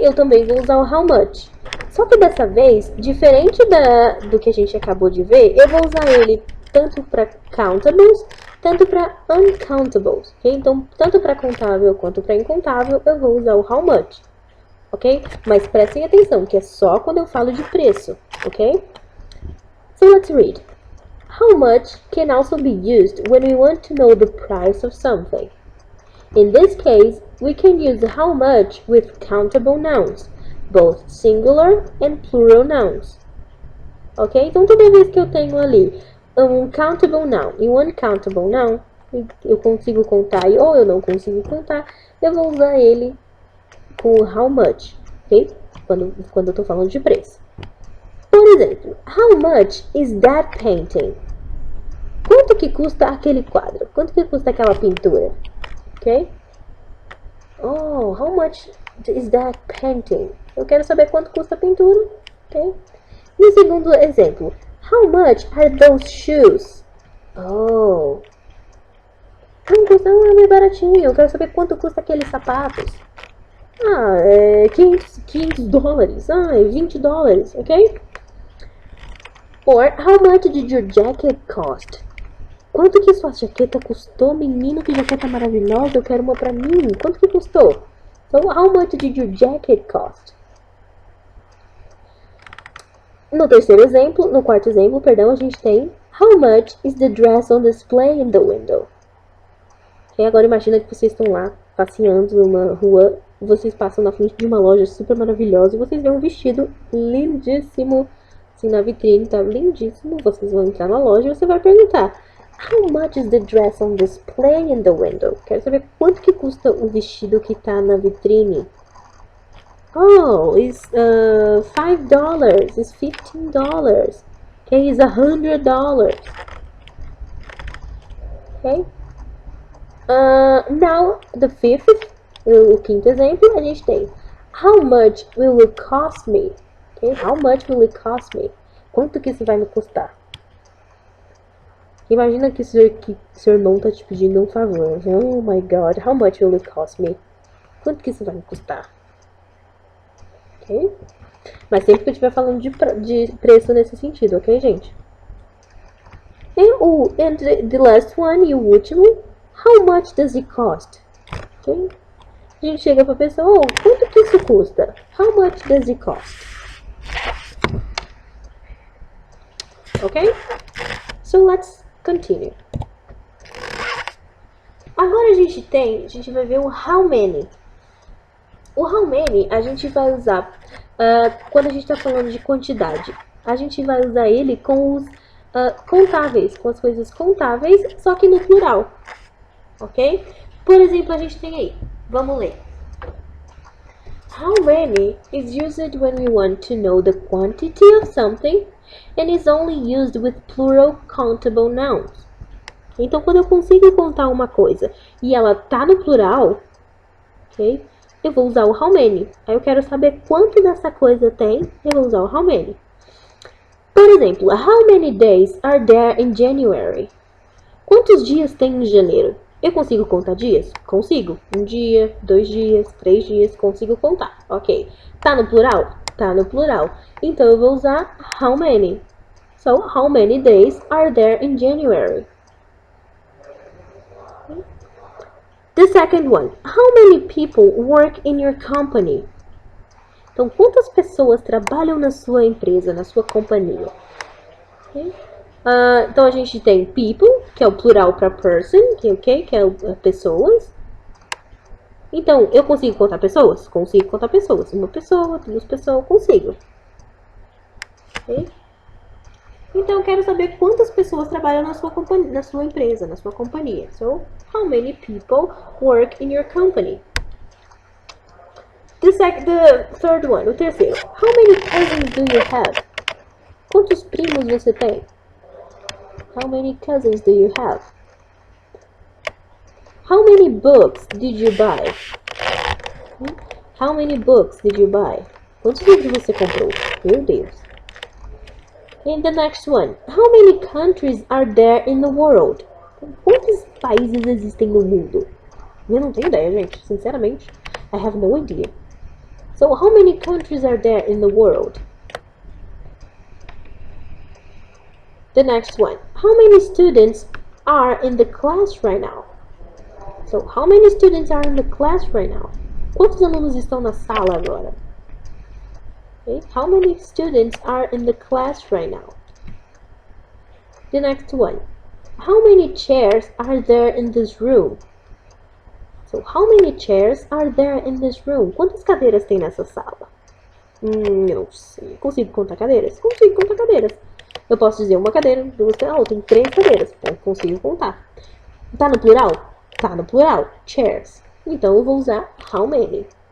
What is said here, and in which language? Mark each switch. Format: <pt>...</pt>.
<pt>Eu também vou usar o how much. Só que dessa vez, diferente do que a gente acabou de ver, eu vou usar ele tanto para countables, tanto para uncountables, ok? Então, tanto para contável quanto para incontável, eu vou usar o how much, ok? Mas prestem atenção, que é só quando eu falo de preço, ok?</pt> <en>So, let's read. How much can also be used when we want to know the price of something. In this case, we can use how much with countable nouns, both singular and plural nouns. Ok?</en> <pt>Então, toda vez que eu tenho ali um countable noun e um uncountable noun, eu consigo contar ou eu não consigo contar, eu vou usar ele com o how much, ok? Quando eu estou falando de preço. Por exemplo,</pt> <en>how much is that painting?</en> <pt>Quanto que custa aquele quadro? Quanto que custa aquela pintura? Ok?</pt> <en>Oh, how much is that painting?</en> <pt>Eu quero saber quanto custa a pintura. Ok? E o segundo exemplo.</pt> <en>How much are those shoes? Oh.</en> <pt>Não custa, é meio baratinho. Eu quero saber quanto custa aqueles sapatos. Ah, é 500 dólares. Ah, é 20 dólares. Ok?</pt> <en>Or, how much did your jacket cost?</en> <pt>Quanto que sua jaqueta custou? Menino, que jaqueta maravilhosa, eu quero uma pra mim. Quanto que custou?</pt> <en>So, how much did your jacket cost?</en> <pt>No quarto exemplo, perdão, a gente tem</pt> <en>how much is the dress on display in the window?</en> <pt>E agora imagina que vocês estão lá, passeando numa rua, vocês passam na frente de uma loja super maravilhosa e vocês veem um vestido lindíssimo, assim, na vitrine, tá lindíssimo. Vocês vão entrar na loja e você vai perguntar</pt> <en>how much is the dress on display in the window?</en> <pt>Quero saber quanto que custa o vestido que tá na vitrine.</pt> <en>Oh, it's $5. It's $15. Okay, it's $100. Okay. Now the</en> <pt>o quinto exemplo, a gente tem</pt> <en>how much will it cost me? Okay, how much will it cost me?</en> <pt>Quanto que isso vai me custar? Imagina que seu irmão tá te pedindo um favor.</pt> <en>Oh my god, how much will it cost me?</en> <pt>Quanto que isso vai me custar? Ok? Mas sempre que eu estiver falando de preço nesse sentido, ok, gente?</pt> <en>And the last one,</en> <pt>e o último,</pt> <en>how much does it cost? Ok?</en> <pt>A gente chega pra pessoa, oh, quanto que isso custa?</pt> <en>How much does it cost? Ok? So let's continue.</en> <pt>Agora a gente vai ver o how many. O how many a gente vai usar quando a gente está falando de quantidade. A gente vai usar ele com os contáveis, com as coisas contáveis, só que no plural. Ok? Por exemplo, a gente tem aí. Vamos ler.</pt> <en>How many is used when we want to know the quantity of something and is only used with plural countable nouns.</en> <pt>Então, quando eu consigo contar uma coisa e ela tá no plural, ok? Eu vou usar o how many. Aí eu quero saber quanto dessa coisa tem, eu vou usar o how many. Por exemplo,</pt> <en>how many days are there in January?</en> <pt>Quantos dias tem em janeiro? Eu consigo contar dias? Consigo. 1 dia, 2 dias, 3 dias, consigo contar. Ok. Tá no plural? Tá no plural. Então eu vou usar how many.</pt> <en>So, how many days are there in January? The second one. How many people work in your company?</en> <pt>Então, quantas pessoas trabalham na sua empresa, na sua companhia? Okay. Então, a gente tem people, que é o plural para person, que é pessoas. Então, eu consigo contar pessoas? Consigo contar pessoas. 1 pessoa, 2 pessoas, consigo. Okay. Então eu quero saber quantas pessoas trabalham na sua companhia, na sua empresa, na sua companhia.</pt> <en>So, how many people work in your company? The third one,</en> <pt>o terceiro.</pt> <en>How many cousins do you have?</en> <pt>Quantos primos você tem?</pt> <en>How many cousins do you have? How many books did you buy? How many books did you buy?</en> <pt>Quantos livros você comprou? Meu Deus.</pt> <en>And the next one. How many countries are there in the world?</en> <pt>Quantos países existem no mundo? Eu não tenho ideia, gente. Sinceramente,</pt> <en>I have no idea. So, how many countries are there in the world? The next one. How many students are in the class right now? So, how many students are in the class right now?</en> <pt>Quantos alunos estão na sala agora? Okay.</pt> <en>How many students are in the class right now? The next one. How many chairs are there in this room? So, how many chairs are there in this room?</en> <pt>Quantas cadeiras tem nessa sala? Eu não sei. Consigo contar cadeiras? Consigo contar cadeiras. Eu posso dizer uma cadeira, duas cadeiras. Tem 3 cadeiras. Então, consigo contar. Tá no plural? Tá no plural. Chairs. Então, eu vou usar how many.</pt>